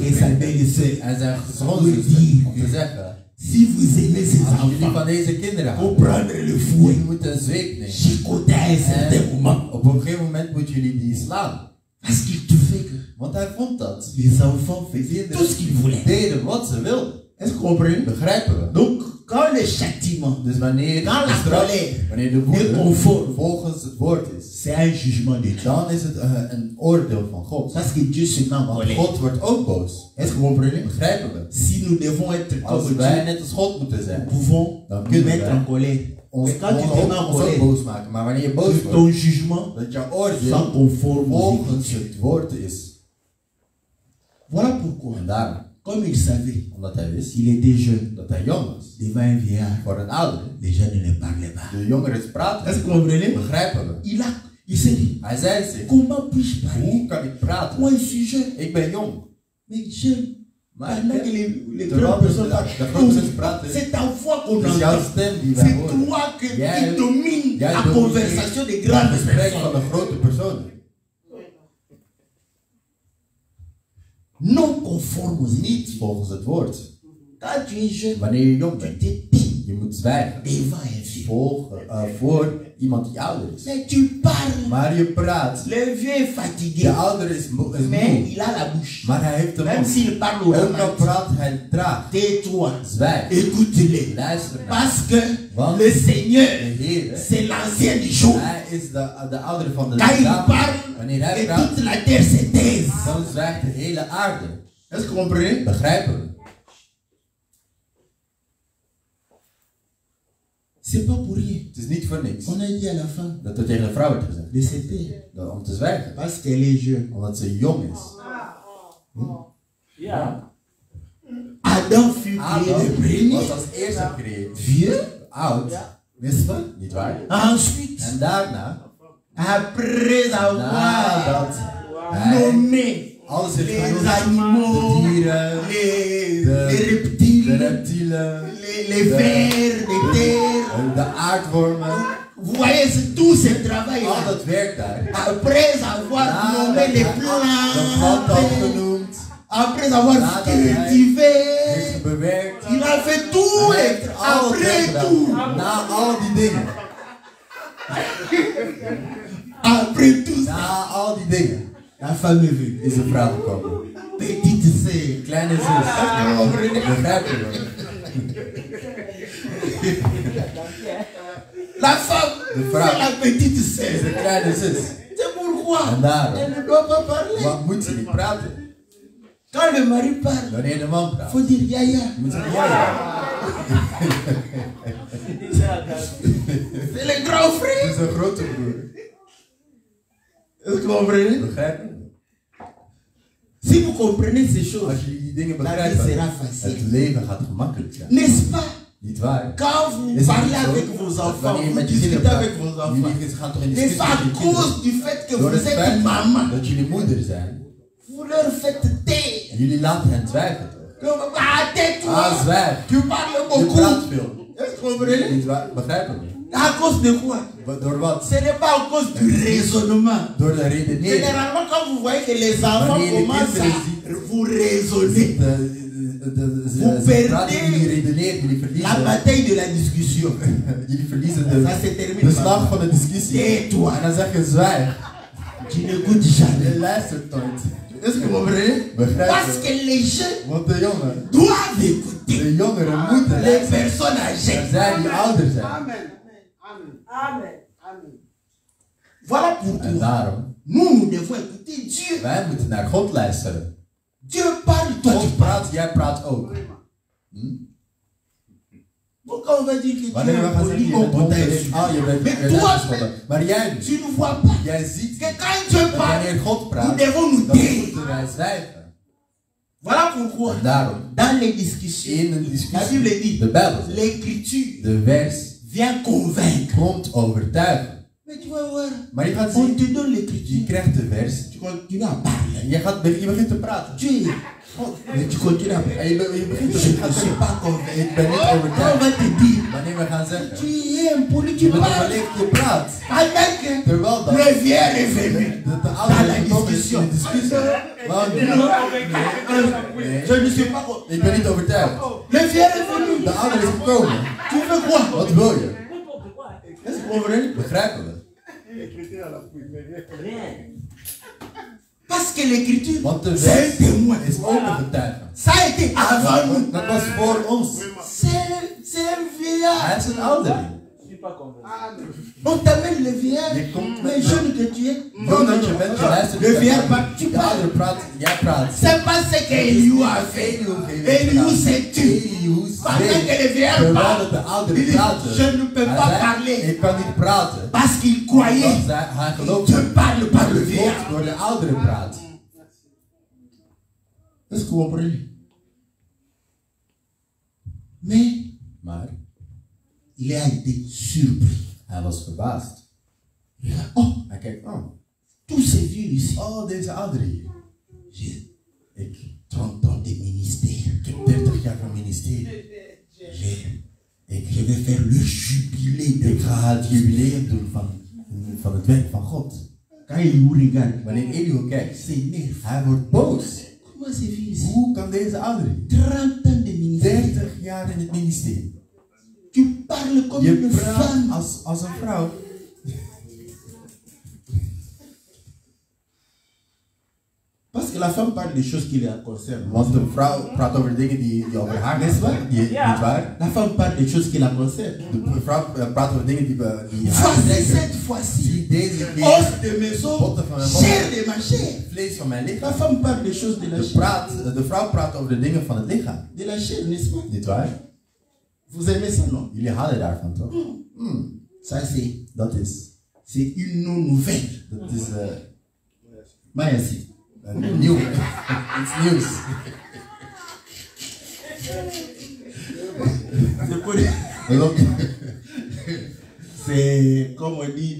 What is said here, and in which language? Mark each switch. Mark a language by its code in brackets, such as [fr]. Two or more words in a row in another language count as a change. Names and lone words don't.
[fr] et sa [nl] preken [fr] belle-sœur. [nl] en zijn schoonzuster om te zeggen, [fr] Si vous aimez ces [nl] als jullie [fr] enfants, [nl] van deze kinderen [fr] faut [nl] houden, [fr] prendre le [nl] je [fr] fouet. [nl] moet een zweep nemen. [fr] Chicoter à un certain [nl] En [fr] moment. [nl] op een gegeven moment moeten jullie die slaan. [fr] Parce qu'il te fait que [nl] Want hij vond dat [fr] les enfants faisaient tout ce qu'ils voulaient. [nl] deden wat ze wilden. [fr] Est-ce que vous comprenez? [nl] Begrijpen we? [fr] Donc, quand le châtiment, [nl] Dus wanneer [fr] dans la colère, [nl] wanneer de [fr] est [nl] woede [fr] conforme, [nl] volgens het woord is, [fr] c'est un jugement de Dieu. [nl] dan is het een oordeel van God. [fr] Parce que Dieu se met en [nl] Want [fr] colère. [nl] God wordt ook boos. [fr] Est-ce que vous comprenez? [nl] Begrijpen we? [fr] Si nous devons être [nl] Als [fr] comme [nl] wij [fr] Dieu, [nl] net als God moeten [fr] nous [nl] zijn, [fr] pouvons [nl] dan [fr] nous [nl] kunnen [fr] mettre [nl] wij [fr] en colère. [nl] ons [fr] Mais quand tu te mets en [nl] ook [fr] colère, [nl] boos maken. Maar wanneer je boos [fr] que [nl] wordt, [fr] ton jugement [nl] dat jouw [fr] soit [nl] oordeel [fr] conforme aux [nl] volgens [fr] Écritures. [nl] het woord is. [fr] Voilà pourquoi, [nl] En daarom, [fr] comme il savait [nl] omdat hij wist [fr] qu'il était jeune, [nl] dat hij jong was, [fr] devant un vieillard, [nl] voor een oudere, [fr] les gens ne le parlaient pas. [nl] de jongeren praten. [fr] Est-ce que vous comprenez? [nl] Begrijpen we? [fr] Il s'est dit, [nl] Hij zei zich, [fr] comment puis-je parler? [nl] hoe kan ik praten? [fr] Moi, je suis jeune, [nl] Ik ben jong. [fr] mais jeune. [nl] Maar [fr] Pendant que les [nl] terwijl [fr] grandes personnes [nl] de grote [fr] parlent, [nl] mensen praten, [fr] c'est ta voix qu'on [nl] is jouw [fr] entend. [nl] stem die wij [fr] C'est [nl] horen. [fr] toi qui [nl] Jij- [fr] domine [nl] jij [fr] la [nl] domineert [fr] conversation des [nl] Het [fr] grandes [nl] gesprek van [fr] personnes. [nl] de grote personen. [fr] Non conforme aux [nl] Niet [fr] Écritures. [nl] volgens het woord. [fr] Quand tu es jeune, [nl] Wanneer je jong [fr] tu [nl] bent, [fr] te tais [nl] je moet zwijgen. [fr] devant un vieux. [nl] Voor iemand die ouder is. [fr] Mais tu parles. [nl] Maar je praat. [fr] Le vieux est [nl] De [fr] fatigué, [nl] ouder is moe. [fr] mais il a la bouche. [nl] Maar hij heeft de [fr] Même [nl] mond. [fr] s'il parle au [nl] Ook al [fr] ralenti, [nl] praat hij traag. [fr] tais-toi, [nl] Zwijg. [fr] écoute-les. [nl] Luister naar. [fr] Parce que [nl] Want [fr] le Seigneur, [nl] de Heer, [fr] c'est l'ancien du jour. [nl] hij is de ouder van de [fr] Quand il [nl] dagen. [fr] parle, [nl] Wanneer hij [fr] et [nl] praat, [fr] toute la terre se taise. [nl] dan zwijgt de hele aarde. [fr] Est-ce que vous comprenez? [nl] Begrijpen we? [fr] C'est pas pour rien. [nl] Het is niet voor niks [fr] On a dit à la femme [nl] dat er tegen een vrouw werd gezegd [fr] de se taire. [nl] om te zwijgen. [fr] Parce qu'elle est jeune. [nl] Omdat ze jong is. Ja. [fr] Adam fut créé Adam le premier. [nl] was als eerste gecreëerd. [fr] Vieux, [nl] Oud, [fr] n'est-ce pas? [nl] niet waar? [fr] Ensuite, [nl] En daarna, [fr] après avoir [nl] nadat hij [fr] nommé [nl] alles heeft [fr] les [nl] genoemd, [fr] animaux, [nl] de dieren, [fr] les [nl] de [fr] reptiles, [nl] reptielen, [fr] les vers de terre. [nl] de aardwormen, [fr] Vous voyez, c'est tout ce [nl] al [fr] travail-là. [nl] dat werk daar. [fr] Après avoir nommé [nl] Nadat [fr] les [nl] hij de plant had [fr] plantes, [nl] genoemd, [fr] après avoir [nl] nadat hij heeft [fr] cultivé, [nl] bewerkt, [fr] il a fait tout. [nl] hij [fr] Et [nl] heeft er al [fr] après [nl] gedaan. [fr] tout, [nl] Na al die dingen, [fr] après tout ça, [nl] na al die dingen, [fr] la femme est venue. [nl] is een vrouw gekomen. [fr] Petite sœur. [nl] Kleine zus, begrijpen we? [fr] La femme, [nl] De vrouw. [fr] c'est la petite [nl] Is [fr] sœur. [nl] een kleine zus. [fr] C'est pourquoi [nl] En daarom. [fr] elle ne doit pas parler. [nl] Wat moet ze niet praten? [fr] Quand le mari parle, [nl] Wanneer de man [fr] il [nl] praat, [fr] faut dire yaya. [nl] moet ze ja, ja. [fr] C'est le grand [nl] Het [fr] frère. [nl] is een grote broer. [fr] Est-ce que vous comprenez? [nl] Begrijp je? [fr] Si vous comprenez ces choses, [nl] Als jullie die dingen [fr] la vie [nl] begrijpen, [fr] sera facile. [nl] het leven gaat gemakkelijk zijn. [fr] N'est-ce pas? [nl] Niet waar? [fr] Quand vous [nl] Is het [fr] parlez [nl] niet zo? [fr] avec vos enfants, [nl] Wanneer je [fr] vous [nl] met je kinderen [fr] discutez avec [nl] praat, [fr] vos enfants. [nl] jullie gaan toch in [fr] N'est-ce [nl] discussie [fr] pas [nl] met [fr] à [nl] je kinderen? [fr] cause du fait que [nl] Door [fr] vous [nl] het [fr] êtes [nl] feit [fr] maman, [nl] dat jullie moeder zijn, [fr] vous leur faites taire. [nl] jullie laten hen zwijgen toch? [fr] Ah, tais-toi! [nl] Ah, zwijg! [fr] Tu parles [nl] Je [fr] beaucoup. [nl] praat veel. [fr] Est-ce que vous comprenez? [nl] Niet waar? Begrijp je me? [fr] À cause de quoi? [nl] Door wat? [fr] Ce n'est pas à cause du raisonnement. [nl] Door de redenering. [fr] Généralement, quand vous voyez que les enfants [nl] Wanneer je [fr] commencent [nl] kinderen [fr] à vous raisonner, [nl] Ze praten, jullie redeneren, jullie [fr] la [nl] verliezen. [fr] bataille de la discussion. [nl] Jullie verliezen [fr] Ça se termine. [nl] de slag van de discussie. [fr] Tais-toi. [nl] En dan zeg je zwijg. [fr] Tu n'écoutes jamais. [nl] Je luistert nooit. [fr] Est-ce que vous comprenez? [nl] Begrijp [fr] Parce [nl] je? [fr] que les jeunes [nl] Want de jongen, [fr] doivent écouter [nl] de jongeren moeten [fr] les [nl] luisteren. [fr] personnes [nl] Er [fr] âgées. [nl] zijn die ouder zijn. Amen. Amen. Amen. Amen. [fr] Voilà [nl] En [fr] pourquoi [nl] daarom, [fr] nous devons écouter Dieu. [nl] wij moeten naar God luisteren. [fr] Dieu parle, toi tu [nl] God [fr] parles. [nl] praat, jij praat ook. [fr] Pourquoi on va dire que Dieu [nl] Wanneer we [fr] est [nl] gaan zeggen, [fr] poli, [nl] je [fr] on [nl] bent [fr] peut [nl] onbeleefd, [fr] t'insulter. [nl] je bent [fr] Mais [nl] je [fr] toi, [nl] bent geschoten. Maar jij niet. [fr] tu ne vois pas [nl] Jij ziet [fr] que [nl] niet. [fr] quand Dieu [nl] Dat [fr] parle, [nl] wanneer God [fr] nous [nl] praat, [fr] devons nous [nl] dan [fr] taire. [nl] moeten wij zwijgen. [fr] Voilà pourquoi, [nl] En daarom, [fr] dans les discussions, [nl] in een [fr] la [nl] discussie, [fr] Bible dit, [nl] de Bijbel zegt, [fr] l'écriture [nl] de vers [fr] vient convaincre. [nl] komt overtuigen. [fr] Mais tu vas voir, [nl] Maar je gaat [fr] on [nl] zien, [fr] te donne [nl] je [fr] l'écriture, [nl] krijgt de vers [fr] tu continues à parler. [nl] en je begint te praten. [fr] Dieu, mais tu continues à parler. [nl] En je begint [fr] Je [nl] te [fr] ne [nl] praten. [fr] suis pas convaincu. [nl] Ik ben niet [fr] On [nl] overtuigd. [fr] va te dire, [nl] Wanneer we gaan [fr] tu [nl] zeggen, [fr] es un poli, tu [nl] je bent [fr] parles. [nl] onbeleefd, je praat. [fr] Avec [nl] Terwijl dat [fr] le vieux est venu. [nl] de ouder is gekomen is in de discussie. Waarom niet? Nee, [fr] Je ne suis pas convaincu. [nl] ik ben niet overtuigd. [fr] Le vieux est venu. [nl] De ouder is gekomen. [fr] Tu veux quoi? [nl] Wat wil je? [fr] Est-ce que vous comprenez? [nl] Begrijpen we? [fr] Parce que l'écriture, [nl] Want de [fr] c'est un [nl] vers [fr] témoin. [nl] is ook een getuige. [fr] Ça a été avant nous. [nl] Dat was voor ons. [fr] C'est un vieillard. [nl] Hij is een ouderling. [fr] On t'amène le vieillard, [nl] Je komt [fr] mais [nl] met [fr] jeune que tu es. [nl] Jong dat je bent, je luistert [fr] Le [nl] niet [fr] vieillard [nl] naar [fr] parle, tu [nl] de [fr] parles. [nl] ouder praat, jij praat. [fr] C'est pas ce qu'Eliou a fait. Eliou s'est tué. Pendant que le vieillard [nl] Terwijl [fr] parle, [nl] dat de ouder [fr] il dit, [nl] praatte. [fr] je ne peux [nl] Hij [fr] pas [nl] zei, [fr] parler. [nl] ik kan niet praten. [fr] Parce qu'il croyait. [nl] Want hij [fr] Je [nl] geloofde [fr] parle par le [nl] dat [fr] vieillard. [nl] God door de ouderen praat. [fr] Est-ce que vous comprenez? Mais [nl] Maar [fr] il a été surpris. [nl] hij was verbaasd. Oh, Hij kijkt, oh, [fr] tous ces vieux ici. [nl] oh deze ouderen hier. [fr] J'ai [nl] Ik [fr] 30 ans de ministère. [nl] heb 30 jaar van ministerie. [fr] Je vais faire le jubilé de [nl] Ik ga het jubileum doen van het werk van God. [fr] Quand il vous regarde, [nl] Wanneer Elihu kijkt, [fr] s'énerve. [nl] hij wordt boos. [fr] Comment ces vieux ici? [nl] Hoe kan deze ouderen [fr] 30 ans de ministère. [nl] 30 jaar in het ministerie? [fr] Tu parles comme [nl] Je [fr] une [nl] praat [fr] femme. [nl] als een vrouw. [fr] Parce que la femme parle des choses qui la concernent. [nl] Want de vrouw praat over dingen die over haar gaan. Niet waar? [fr] La femme parle des choses qui la concernent. [nl] De vrouw praat over dingen die haar [fr] Voici [nl] betrekken. [fr] cette fois-ci. [nl] Zie deze keer [fr] Os de mes os, [nl] botten van mijn [fr] chair [nl] botten, [fr] de ma chair. [nl] vlees van mijn [fr] La [nl] lichaam. [fr] femme parle des choses de la chair. [nl] De vrouw praat over de dingen van het lichaam. [fr] De la chair, n'est-ce pas? [nl] Niet waar? [fr] Vous aimez ça, non? [nl] Jullie houden daarvan toch? [fr] Ça, [nl] Dat is [fr] c'est une nouvelle. [nl] Dat is Mayasi. nieuw. Iets nieuws. [fr] C'est comme on dit